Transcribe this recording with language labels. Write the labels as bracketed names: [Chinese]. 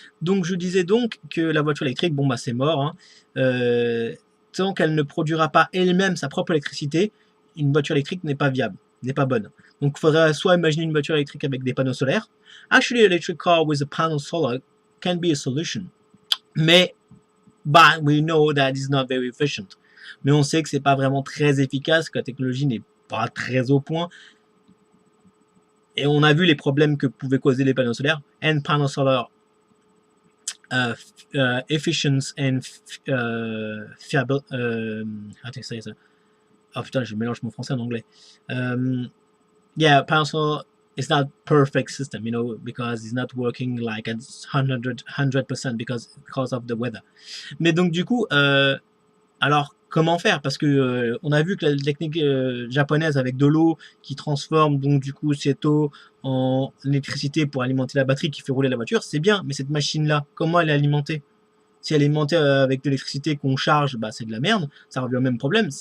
[French] Donc je disais donc que la voiture électrique, bon bah c'est mort. Hein. Tant qu'elle ne produira pas elle-même sa propre électricité, une voiture électrique n'est pas viable, n'est pas bonne. Donc il faudrait soit imaginer une voiture électrique avec des panneaux solaires. [English] Actually, an electric car with a panel solar can be a solution. Mais but we know that it's not very efficient. [French] Mais on sait que c'est pas vraiment très efficace, que la technologie n'est pas très au point. Et on a vu les problèmes que pouvaient causer les panneaux solaires. [English] And panel solar efficiency and fiable. [French] Attends, ça y est, ça. Oh putain, je mélange mon français en anglais. [English] Yeah, panel solar is not perfect system, you know, because it's not working like at 100% because of the weather. [French] Mais donc du coup, alors comment faire? Parce que on a vu que la technique japonaise avec de l'eau qui transforme donc du coup cette eau en électricité pour alimenter la batterie qui fait rouler la voiture, c'est bien. Mais cette machine-là, comment elle est alimentée? Si elle est alimentée avec de l'électricité qu'on charge, bah c'est de la merde. Ça revient au même problème.